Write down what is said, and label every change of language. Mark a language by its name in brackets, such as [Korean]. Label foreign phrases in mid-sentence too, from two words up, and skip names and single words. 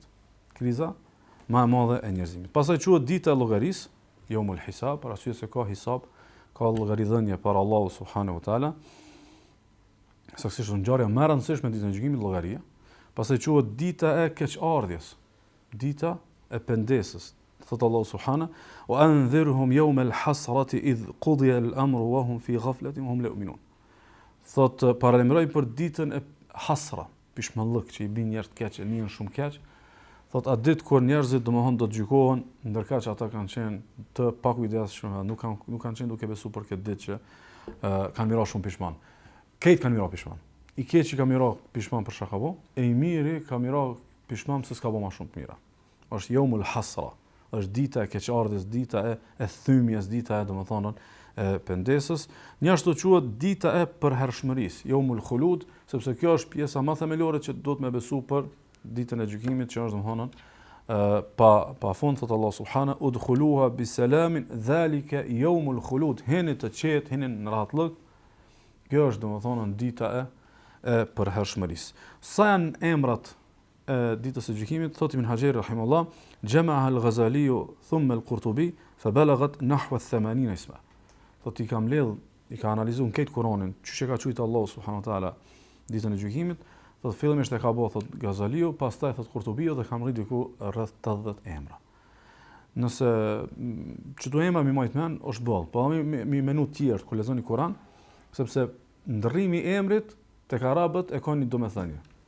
[Albanian] Kriza më e madhe e njerëzimit. Pastaj quhet dita e llogarisë, [Arabic] يوم الحساب, [Albanian] për arsye se ka hisab, ka llogaridhënie para Allahut [Arabic] سبحانه وتعالى. [Albanian] Saktësisht ngjarja më e rëndësishme ditën e gjykimit llogaria. Pastaj quhet dita e keqardhjes, dita e pendesës. Thot Allah [Arabic] سبحانه وأنذرهم يوم الحسرة إذ قضي الأمر وهم في غفلة وهم لا يؤمنون. [Albanian] Thot paralajmëroj për ditën e hasra, pishmallëk që i bin njerëz të keq, njën shumë keq. Thot atë ditë kur njerëzit domethënë do të gjykohen, ndërkaq që ata kanë qenë të pakujdesshëm, nuk kanë qenë duke besuar për këtë ditë që kanë mirë shumë pishman. Këtë kanë mirë pishman. I keq që ka mirë pishman për shkakavo, e i miri ka mirë pishman se s'ka bë më shumë të mira. Është [Arabic] يوم الحسرة. [Albanian] Është dita e keqardhjes, dita e thymjes, dita e domethënë e pendesës. Një ashtu quhet dita e përhershmërisë, [Arabic] يوم الخلود, [Albanian] sepse kjo është pjesa më themelore që duhet me besu për ditën e gjykimit, që është domethënë pa fund. Thot Allah [Arabic] سبحانه ادخلوها بسلام ذلك يوم الخلود. [Albanian] Hini të qetë, hini në rahatllëk. Kjo është domethënë dita e përhershmërisë. Sa janë emrat ditës së gjykimit? Thot Ibn Hajeri [Arabic] رحمه الله جمعها الغزالي ثم القرطبي فبلغت نحو 80 اسما. [Albanian] Thot i ka analizuar këtë Kur'anin, çuçi ka thujt Allah [Arabic] سبحانه وتعالى [Albanian] ditën e gjykimit. Thot fillimisht e ka bëu thot Ghazaliu, pastaj thot Qurtubiu dhe kam rrit diku rreth 80 emra. Nëse çdo emra më mojt mend është boll, po mi menu të tjerë kur lexoni Kur'an, sepse ndrrimi i emrit tek arabët e ka një domethënie.